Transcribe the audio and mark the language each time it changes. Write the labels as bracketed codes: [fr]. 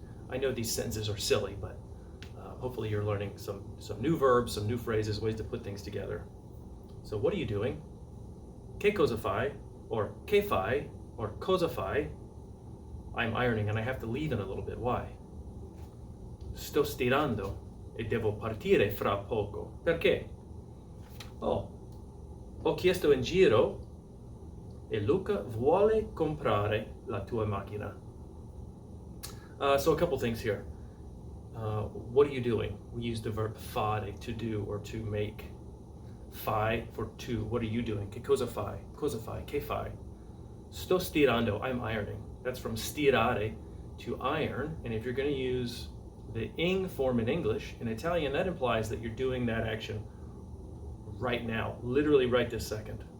[en] I know these sentences are silly, but hopefully you're learning some new verbs, some new phrases, ways to put things together. So what are you doing? [it] Che cosa fai? [en] Or [it] che fai? [en] Or [it] cosa fai? [en] I'm ironing and I have to leave in a little bit. Why? [it] Sto stirando e devo partire fra poco. Perché? Oh, ho chiesto in giro e Luca vuole comprare la tua macchina. [en] So a couple things here. What are you doing? We use the verb fare, to do or to make. Fai for to. What are you doing? [it] Che cosa fai? Cosa fai? Che fai? Sto stirando. [en] I'm ironing. That's from stirare, to iron. And if you're going to use the ing form in English, in Italian, that implies that you're doing that action right now, literally right this second.